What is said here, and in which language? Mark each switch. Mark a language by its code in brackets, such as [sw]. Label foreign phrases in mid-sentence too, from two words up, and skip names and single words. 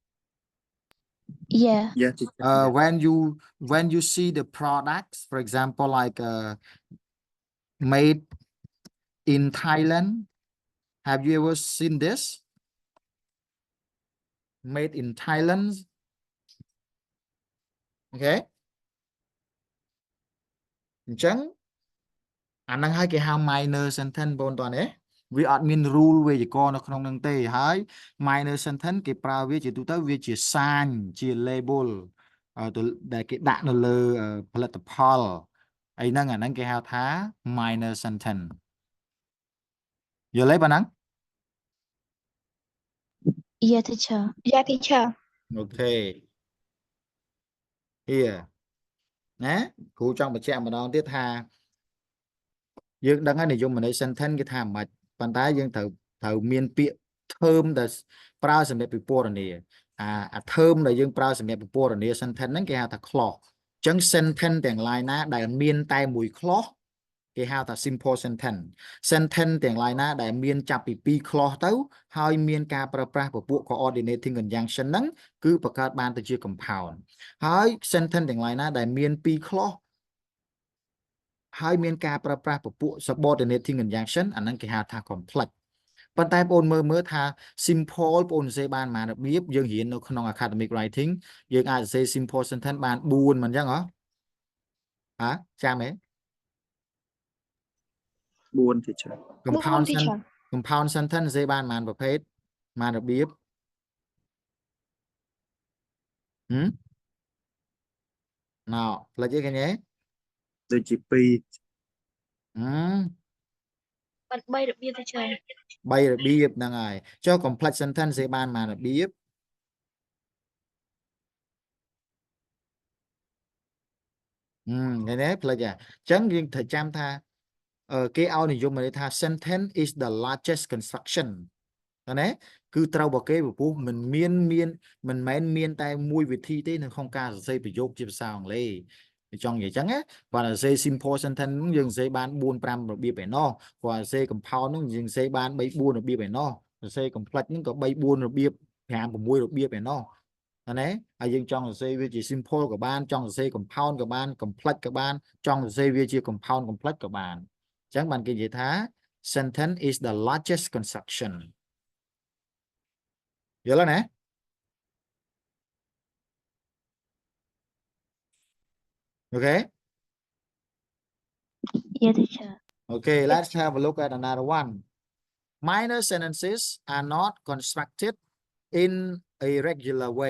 [en] Yeah. Yeah, teacher. When you see the products, for example, like made in Thailand, have you ever seen this? Made in Thailand. Okay. [km] អញ្ចឹងអាហ្នឹងហើយគេហៅ [en] minor sentence [km] បងតើណាវាអត់មាន rule វេយ្យាករណ៍នៅក្នុងហ្នឹងទេហើយ [en] minor sentence [km] គេប្រើវាជាទូទៅវាជាសាញជា label ដែលគេដាក់នៅលើផលិតផលអីហ្នឹងអាហ្នឹងគេហៅថា [en] minor sentence [km] យល់ទេបងហ្នឹង [en] Yeah, teacher. Yeah, teacher. Okay here [km] ណាគ្រូចង់បញ្ជាក់ម្ដងទៀតថាយើងដឹងហើយនិយមន័យ sentence គេថាមិនម៉េចប៉ុន្តែយើងត្រូវមានពាក្យ term ដែលប្រើសម្រាប់ពិពណ៌ នាអា term ដែលយើងប្រើសម្រាប់ពិពណ៌នា sentence ហ្នឹងគេហៅថា clause អញ្ចឹង sentence ទាំងឡាយណាដែលមានតែមួយ clause គេហៅថា [en] simple sentence sentence [km] ទាំង ឡាយណាដែលមានចាប់ពី2 clause ទៅហើយមានការប្រើប្រាស់ពពួក [en] coordinating conjunction [km] ហ្នឹងគឺបង្កើតបានទៅជា compound ហើយ sentence ទាំងឡាយណាដែលមាន2 clause ហើយមានការប្រើប្រាស់ពពួក [en] subordinating conjunction [km] អាហ្នឹងគេហៅថា complex ប៉ុន្តែបងមើលថា simple បងសរសេរបានមករបៀបយើងរៀននៅក្នុង [en] academic writing [km] យើងអាចសរសេរ [en] simple sentence [km] បាន4មិនអញ្ចឹងហ៎ចាំទេ [en] 4 teacher compound teacher compound sentence [km] សរសេរបានប៉ុន្មានប្រភេទប៉ុន្មានរបៀបណ៎ផ្លេចទេឃើញទេ ដូចជា2 3 របៀប teacher 3របៀបហ្នឹងហើយចុះ [en] complex sentence [km] សរសេរបានប៉ុន្មានរបៀបឃើញទេផ្លេចហ៎អញ្ចឹងយើងត្រូវចាំថាគេឲ្យនិយមន័យថា [en] sentence is the largest construction [km] ណាគឺ ត្រូវរបស់គេព្រោះមិនមែនមានតែមួយវិធីទេនៅក្នុងការសរសេរប្រយោគជាភាសាអង់គ្លេសចង់ និយាយអញ្ចឹងណាគាត់សរសេរ [en] simple sentence [km] យើងសរសេរបាន 4-5 របៀបឯណោះគាត់សរសេរ compound ហ្នឹងយើង សរសេរបាន 3-4 របៀបឯណោះសរសេរ complex ហ្នឹងក៏ 3-4 របៀប 5-6 របៀបឯណោះណាហើយយើងចង់សរសេរវាជា simple ក៏បានចង់សរសេរ compound ក៏បាន complex ក៏បានចង់សរសេរវាជា [en] compound complex [km] ក៏បានអញ្ចឹងបានគេនិយាយថា [en] sentence is the largest construction [km] យល់ទេណា Okay. [en] Yes, teacher. Okay, let's have a look at another one. Minor sentences are not constructed in a regular way.